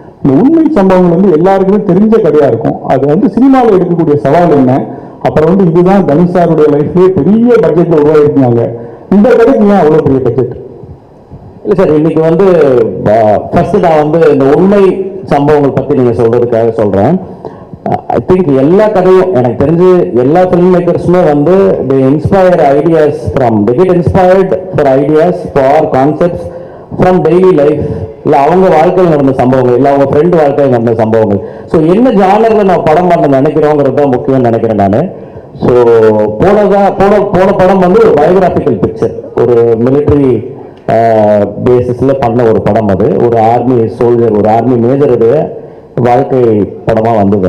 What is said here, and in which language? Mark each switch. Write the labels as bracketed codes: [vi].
[ta] இந்த உண்மை சம்பவங்கள் வந்து எல்லாருக்குமே தெரிஞ்ச கதையா இருக்கும். அது வந்து சினிமாவில் எடுக்கக்கூடிய சவால் என்ன? அப்புறம் வந்து இதுதான் தனுஷ் சாருடைய லைஃப்லயே பெரிய பட்ஜெட்ல உருவாயிருக்காங்க. இந்த கதைக்கு ஏன் அவ்வளவு பெரிய பட்ஜெட்? இல்லை சார், இன்னைக்கு வந்து ஃபர்ஸ்ட் நான் வந்து இந்த உண்மை சம்பவங்கள் பத்தி நீங்க சொல்றதுக்காக சொல்றேன். [en] I think [ta] எல்லா கதையும் எனக்கு தெரிஞ்சு எல்லா ஃபிலிம் மேக்கர்ஸுமே வந்து [en] they inspire ideas from they get inspired for ideas for concepts from daily life [ta] இல்லை அவங்க வாழ்க்கையில் நடந்த சம்பவங்கள், இல்லை அவங்க ஃப்ரெண்டு வாழ்க்கையில் நடந்த சம்பவங்கள். ஸோ என்ன ஜானரில் நான் படம் பண்ண நினைக்கிறோங்கிறது தான் முக்கியம்னு நினைக்கிறேன் நான். ஸோ போன படம் வந்து ஒரு பயோகிராபிக்கல் பிக்சர், ஒரு மிலிட்ரி பேசிஸில் பண்ண ஒரு படம். அது ஒரு ஆர்மி சோல்ஜர், ஒரு ஆர்மி மேஜருடைய வாழ்க்கை படமாக வந்தது.